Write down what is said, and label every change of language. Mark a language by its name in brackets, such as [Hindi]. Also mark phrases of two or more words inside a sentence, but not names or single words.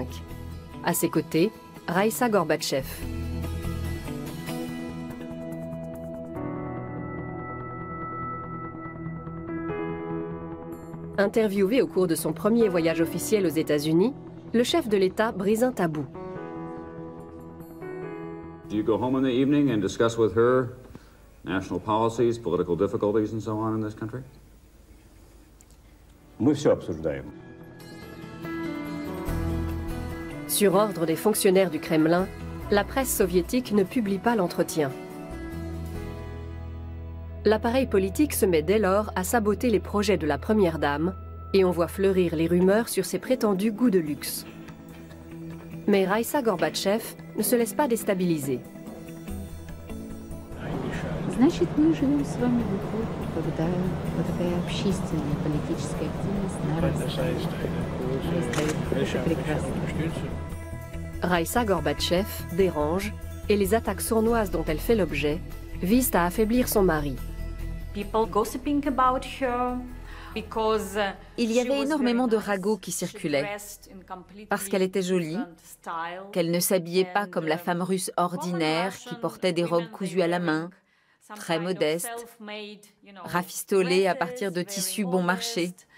[French] À ses côtés, Raïssa Gorbatchev. Interviewé au cours de son premier voyage officiel aux États-Unis, le chef de l'État brise un tabou. [English] Do you go home in the evening and discuss with her national policies, political difficulties and so on in this country? [Russian] Мы все обсуждаем. [French] Sur ordre des fonctionnaires du Kremlin, la presse soviétique ne publie pas l'entretien. L'appareil politique se met dès lors à saboter les projets de la première dame et on voit fleurir les rumeurs sur ses prétendus goûts de luxe. Mais Raïssa Gorbatchev ne se laisse pas déstabiliser. [Russian] Значит, мы живем с вами в эпоху, когда вот такая общественная политическая активность нарастает. Это прекрасно. [French] Raïssa Gorbatchev dérange et les attaques sournoises dont elle fait l'objet visent à affaiblir son mari. Il y avait énormément de ragots qui circulaient, parce qu'elle était jolie, qu'elle ne s'habillait pas comme la femme russe ordinaire qui portait des robes cousues à la main, très modeste, rafistolée à partir de tissus bon marché.